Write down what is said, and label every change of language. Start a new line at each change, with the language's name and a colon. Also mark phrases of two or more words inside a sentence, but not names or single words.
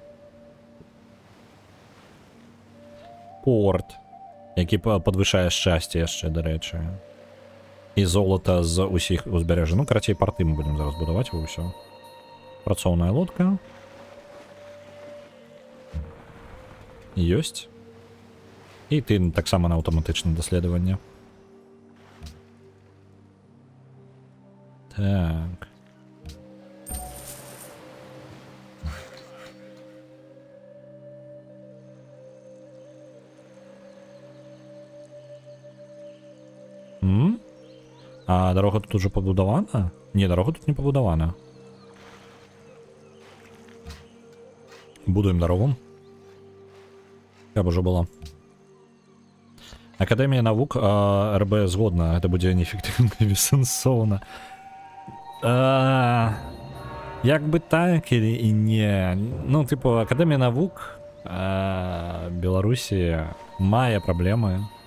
Belarusian: Порт, які падвышае шчасце яшчэ, дарэчы. І золата з усіх узбярэжжа. Ну, карацей, порты мы будем зараз будаваць, і ўсё. Працоўная лодка. Ёсць. І ты таксама на аўтаматычнае даследаванне. Так.
Ukrainian: А дорога тут уже побудована? Не, дорога тут не побудована.
Belarusian: Будуем дорогу. Каб уже была. Академія навук РБ згодна, это будзе неэфектыўна і бессэнсоўна. Як бы так или і не. Ну, типу, Академія навук Беларусі мае праблемы.